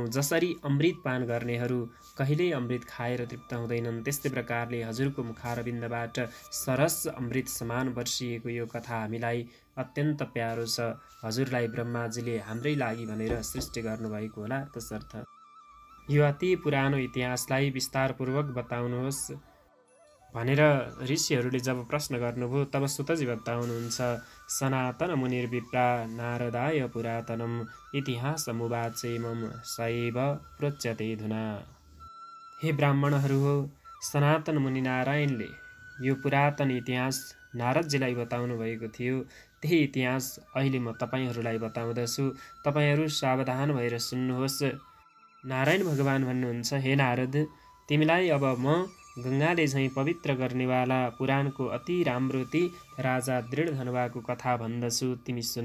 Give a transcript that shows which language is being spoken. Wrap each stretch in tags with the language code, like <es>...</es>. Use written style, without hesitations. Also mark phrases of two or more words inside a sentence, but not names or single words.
<ne>जसरी अमृत पान गर्नेहरू कहिल्यै अमृत खाएर तृप्त हुँदैनन्, त्यस्तै प्रकारले हजुरको मुखारविन्दबाट सरस अमृत समान वर्षिएको यो कथा हामीलाई अत्यन्त प्यारो छ। हजुरलाई ब्रह्माजीले हाम्रै लागि भनेर सृष्टि गर्नुभएको होला। तसर्थ यो अति पुरानो इतिहासलाई विस्तारपूर्वक बताउनुहोस् भनेर ऋषिहरूले जब प्रश्न गर्नुभयो तब सुतजी बताउनुहुन्छ</ne> <sa>सनातन मुनिर्विप्रा नारदाय पुरातनम इतिहासमुवाचेमं सैव प्रोच्यते धुना।</sa> <ne>हे ब्राह्मणहरू हो, सनातन मुनि नारायणले यो पुरातन इतिहास नारदजीलाई बताउनु भएको थियो। त्यही इतिहास अहिले म तपाईहरूलाई बताउँदछु। तपाईहरू सावधान भएर सुन्नुहोस्। नारायण भगवान भन्नुहुन्छ, हे नारद, तिमीलाई अब म गङ्गाले झैँ पवित्र गर्नेवाला पुराणको अति राम्रो ती राजा दृढधनुवाको कथा भन्दछु, तिमी सुन।</ne>